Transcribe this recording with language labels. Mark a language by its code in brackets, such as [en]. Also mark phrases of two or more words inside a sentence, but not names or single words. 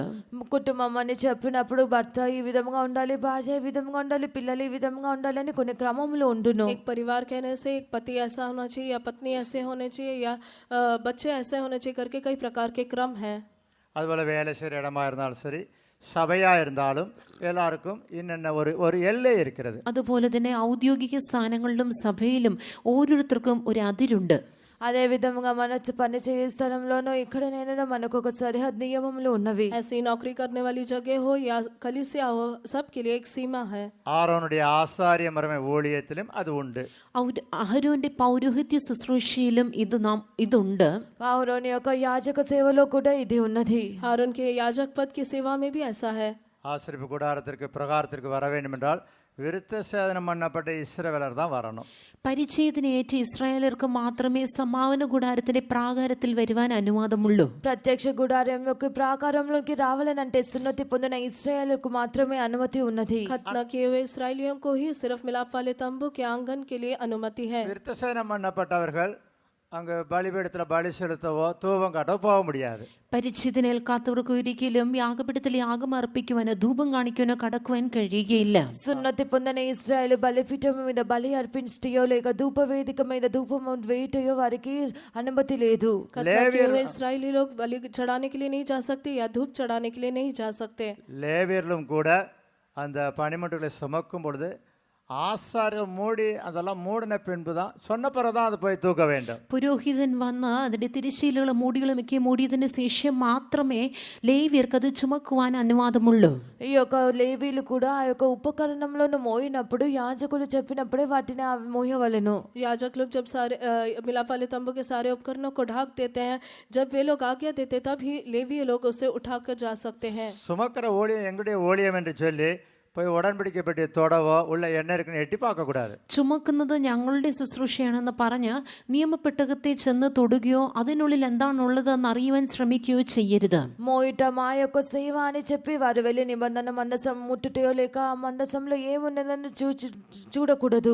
[te] కుటుంబం అని చెప్పినప్పుడు భర్త ఈ విధంగా ఉండాలి, భార్య ఈ విధంగా ఉండాలి, పిల్లలు ఈ విధంగా ఉండాలని కొన్ని క్రమములు ఉండును. [hi] एक परिवार कहने से एक पति ऐसा होना चाहिए या पत्नी ऐसे होने चाहिए या बच्चे ऐसे होने चाहिए करके कई प्रकार के क्रम हैं. [ta] அதுபோல் வேலை செய்கிற இடமா இருந்தாலும் சரி, சபையாக இருந்தாலும் எல்லாருக்கும் இன்னென்ன ஒரு எல்லை இருக்கிறது. [ml] അതുപോലെ തന്നെ ഔദ്യോഗിക സ്ഥാനങ്ങളിലും സഭയിലും ഓരോരുത്തർക്കും ഒരു അതിരുണ്ട്. [te] అదే విధంగా మన పని చేసే స్థలంలోనూ ఎక్కడనైనా మనకు ఒక సరిహద్దు నియమములు ఉన్నవి. [hi] ऐसी नौकरी करने वाली जगह हो या कलीसिया हो, सबके लिए एक सीमा है. [ta] ஆரோனுடைய ஆசாரிய மரமை ஊழியத்திலும் அது உண்டு. [ml] അഹരോന്റെ പൗരോഹിത്യ ശുശ്രൂഷയിലും ഇതുണ്ട്. [te] అహరోను యొక్క యాజక సేవలో కూడా ఇది ఉన్నది. [hi] हारून के याजक पद की सेवा में भी ऐसा है. [ta] ஆசரிப்பு கூடாரத்திற்கு பிரகாரத்திற்கு வர வேண்டும் என்றால் விருத்த சேதனம் பண்ணப்பட்ட இஸ்ரவேலர் தான் வரணும். [ml] പരിച്ഛേദനയേറ്റ ഇസ്രായേലർക്ക് മാത്രമേ സമാപന കൂടാരത്തിന്റെ പ്രാകാരത്തിൽ വരുവാൻ അനുവാദമുള്ളൂ. [te] ప్రత్యక్ష గుడారంలోకి ప్రాకారంలోకి రావాలనంటే సున్నతి పొందిన ఇశ్రాయేలుకు మాత్రమే అనుమతి ఉన్నది. [hi] खतना किए हुए इसराइलियों को ही सिर्फ मिलाप वाले तंबू के आंगन के लिए अनुमति है. [ta] விருத்த சேதனம் பண்ணப்பட்டவர்கள் அங்கே பலிபீடத்தில் பலி செலுத்தவோ தூபம் காட்டவோ போக முடியாது. [ml] പരിച്ഛേദനേൽക്കാത്തവർക്ക് ഒരിക്കലും യാഗപീഠത്തിൽ യാഗം അർപ്പിക്കുവാനോ ധൂപം കാണിക്കുവാനോ കടക്കുവാൻ കഴിയുകയില്ല. [te] సున్నతి పొందిన ఇశ్రాయేలు బలిపీఠం మీద బలి అర్పించటయో లేక ధూప వేదిక మీద ధూపం వేయటయో వారికి అనుమతి లేదు. [hi] खतना किए हुए इसराइली लोग बलि चढ़ाने के लिए नहीं जा सकते या धूप चढ़ाने के लिए नहीं जा सकते. [ta] லேவியர்களும் கூட அந்த பனிமுட்டுகளை சுமக்கும் பொழுது ஆசாரியர் மூடி அதெல்லாம் மூடின பின்பு தான் சொன்ன பிறகு தான் அது போய் தூக்க வேண்டும். [ml] പുരോഹിതൻ വന്ന് അതിന്റെ തിരശ്ശീലകളും മൂടികളും ഒക്കെ മൂടിയതിന് ശേഷം മാത്രമേ ലേവ്യർക്ക് അത് ചുമക്കുവാൻ അനുവാദമുള്ളൂ. [te] ఈ యొక్క లేవీలు కూడా ఆ యొక్క ఉపకరణంలోను మోయినప్పుడు యాజకులు చెప్పినప్పుడే వాటిని మోయవలెను. [hi] याजक लोग जब सारे मिलाप वाले तंबू के सारे उपकरणों को ढक देते हैं, जब वे लोग आज्ञा देते तब ही लेवी लोग उसे उठाकर जा सकते हैं. [ta] சுமக்கிற ஊழியம் எங்களுடைய ஊழியம் என்று சொல்லி போய் உடன்படிக்கை பெட்டி தொடவோ உள்ள என்ன இருக்குன்னு எட்டி பார்க்கக்கூடாது. [ml] ചുമക്കുന്നത് ഞങ്ങളുടെ ശുശ്രൂഷയാണെന്ന് പറഞ്ഞ് നിയമപ്പെട്ടകത്തെ ചെന്ന് തൊടുകയോ അതിനുള്ളിൽ എന്താണുള്ളതെന്ന് അറിയുവാൻ ശ്രമിക്കുകയോ ചെയ്യരുത്. [te] మోయిట మా యొక్క సేవ అని చెప్పి వారు వెళ్ళి నిబంధన మందసం ముట్టుటయో లేక ఆ మందసంలో ఏమున్నదని చూడకూడదు.